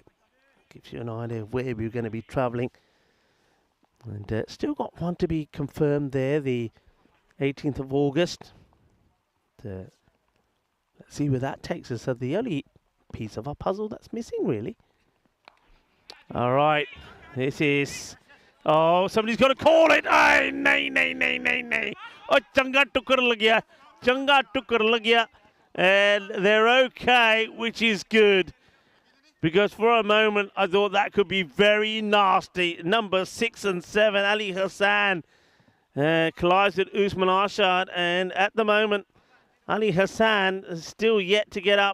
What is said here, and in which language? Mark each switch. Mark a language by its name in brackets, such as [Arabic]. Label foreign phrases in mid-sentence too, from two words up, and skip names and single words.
[English] Gives you an idea of where we're going to be travelling. And still got one to be confirmed there, the 18th of August. Let's see where that takes us. So the only piece of our puzzle that's missing, really. All right, this is... Oh, somebody's got to call it. Ay, nay, nay, nay, nay, nay. [Punjabi] Oh, چنگا ٹکر لگ گیا. چنگا ٹکر لگ گیا. [English] And they're okay, which is good. Because for a moment, I thought that could be very nasty. Number 6 and 7, Ali Hassan, collides with Usman Arshad. And at the moment, Ali Hassan is still yet to get up.